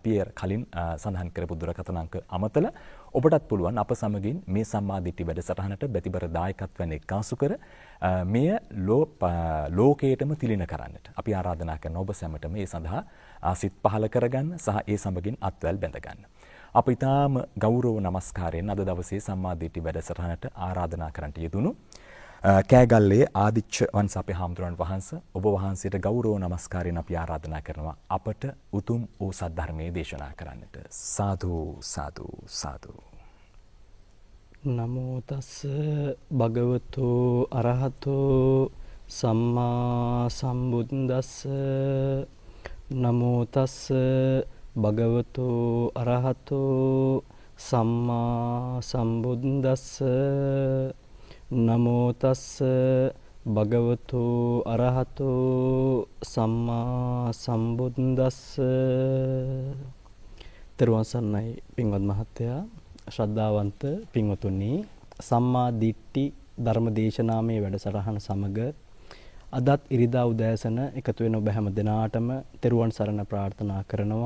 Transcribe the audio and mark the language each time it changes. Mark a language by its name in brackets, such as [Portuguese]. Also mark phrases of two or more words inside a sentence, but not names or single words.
[Sinhala] අපි කලින් සඳහන් කරපු දුරකථන අංක අමතලා ඔබටත් පුළුවන් අප සමගින් මේ සම්මාදිට්ඨි වැඩසටහනට බැතිබර දායකත්වයන් එක්කාසු කර මෙය ලෝකයටම තිළින කරන්නට අපි ආරාධනා කරන ඔබ සැමටම මේ සඳහා සිත් පහළ කරගන්න සහ ඒ සමගින් අත්වැල් බැඳ ගන්න. අප ඊටාම ගෞරව නමස්කාරයෙන් අද දවසේ සම්මාදිට්ඨි වැඩසටහනට ආරාධනා කරන්නට යෙදුණු කෑගල්ලේ ආදිච්ච වංශ අපේ හාමුදුරන් වහන්සේ ඔබ වහන්සේට ගෞරව නමස්කාරයෙන් අපි ආරාධනා කරනවා අපට උතුම් වූ සද්ධර්මයේ දේශනා කරන්නට. සාදු සාදු සාදු. [Pali] නමෝ තස් භගවතු අරහතෝ සම්මා සම්බුද්දස්ස. නමෝ තස් භගවතු අරහතෝ සම්මා සම්බුද්දස්ස. නමෝ තස් භගවතු අරහතෝ සම්මා සම්බුද්දස්ස. [Sinhala] තෙරුවන් සරණයි පින්වත් මහත්තයා, ශ්‍රද්ධාවන්ත පින්වතුනි, සම්මා දිට්ඨි ධර්ම දේශනාමය වැඩසටහන සමග අදත් ඉරිදා උදෑසන එකතු වෙන ඔබ හැම දිනාටම තෙරුවන් සරණ ප්‍රාර්ථනා කරනවා.